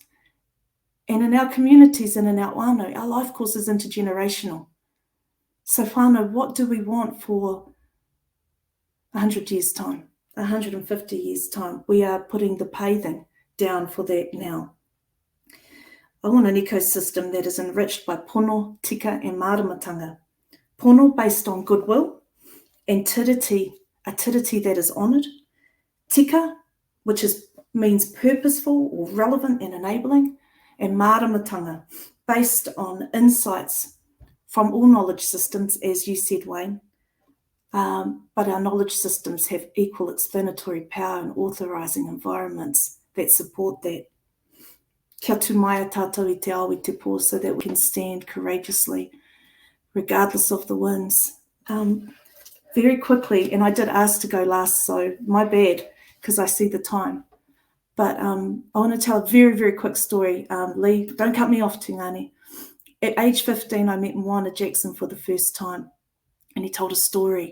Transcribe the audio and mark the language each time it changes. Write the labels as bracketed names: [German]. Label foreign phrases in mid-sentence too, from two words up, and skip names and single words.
[English] And in our communities and in our whānau, our life course is intergenerational. So whānau, what do we want for 100 years' time, 150 years' time? We are putting the paving down for that now. I want an ecosystem that is enriched by pono, tika and maramatanga. Pono based on goodwill and tiriti, a tiriti that is honoured. Tika, which means purposeful or relevant and enabling. And maramatanga, based on insights from all knowledge systems, as you said, Wayne. But our knowledge systems have equal explanatory power and authorising environments that support that. [Māori] Kia tu mai a tātou I te ao I te pō, [English] so that we can stand courageously, regardless of the winds. Very quickly, and I did ask to go last, so my bad, because I see the time. But I want to tell a very, very quick story. Lee, don't cut me off, Tungane. At age 15, I met Moana Jackson for the first time, and he told a story.